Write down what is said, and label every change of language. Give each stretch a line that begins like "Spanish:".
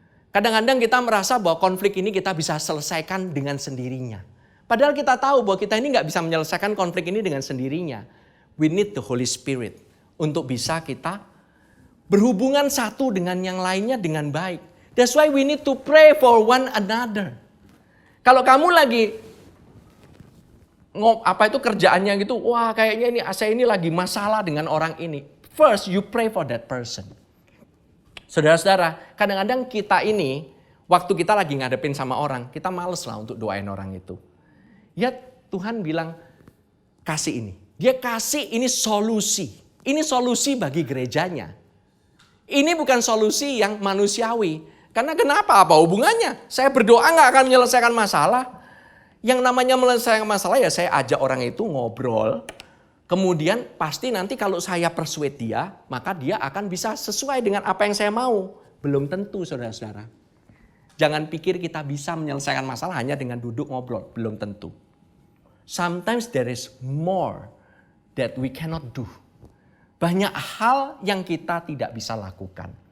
Indonesian: Kadang-kadang kita merasa bahwa konflik ini kita bisa selesaikan dengan sendirinya. Padahal kita tahu bahwa kita ini nggak bisa menyelesaikan konflik ini dengan sendirinya.
English: We need the Holy Spirit
Indonesian: untuk bisa kita berhubungan satu dengan yang lainnya dengan baik.
English: That's why we need to pray for one another.
Indonesian: Kalau kamu lagi kerjaannya gitu, wah kayaknya saya ini lagi masalah dengan orang ini.
English: First you pray for that person.
Indonesian: Saudara-saudara, kadang-kadang kita ini waktu kita lagi ngadepin sama orang, kita males lah untuk doain orang itu. Ya Tuhan bilang kasih ini. Dia kasih ini solusi. Ini solusi bagi gerejanya. Ini bukan solusi yang manusiawi. Karena kenapa? Apa hubungannya? Saya berdoa nggak akan menyelesaikan masalah. Yang namanya menyelesaikan masalah ya saya ajak orang itu ngobrol. Kemudian pasti nanti kalau saya persuade dia, maka dia akan bisa sesuai dengan apa yang saya mau. Belum tentu saudara-saudara. Jangan pikir kita bisa menyelesaikan masalah hanya dengan duduk ngobrol. Belum tentu.
English: Sometimes there is more that we cannot do.
Indonesian: Banyak hal yang kita tidak bisa lakukan.